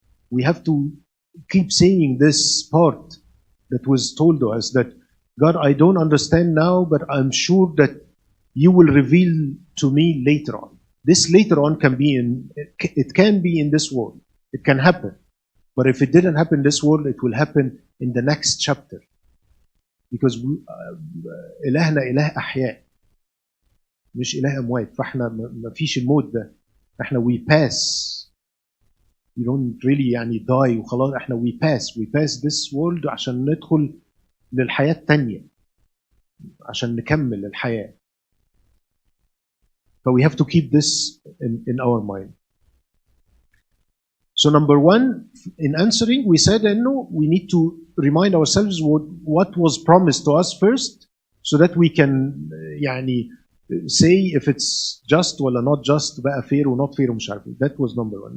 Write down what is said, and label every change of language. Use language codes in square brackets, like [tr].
[en] We have to keep saying this part that was told to us, that God, I don't understand now, but I'm sure that you will reveal to me later on. This later on can be it can be in this world. It can happen. But if it didn't happen in this world, it will happen in the next chapter. Because [ar] إلهنا إله أحياء مش إله أموات. فإحنا ما فيش الموت ده. إحنا [en] we pass. We don't really [ar] يعني [en] die [ar] وخلاص. إحنا [en] we pass this world [ar] عشان ندخل للحياة التانية. عشان نكمل الحياة. [en] But we have to keep this in our mind. So number one, in answering, we said no, we need to remind ourselves what was promised to us first, so that we can [ar] يعني [en] say if it's just or not just, [ar] بقى [en] fair or not fair [ar] ومش عارف. [en] That was number one.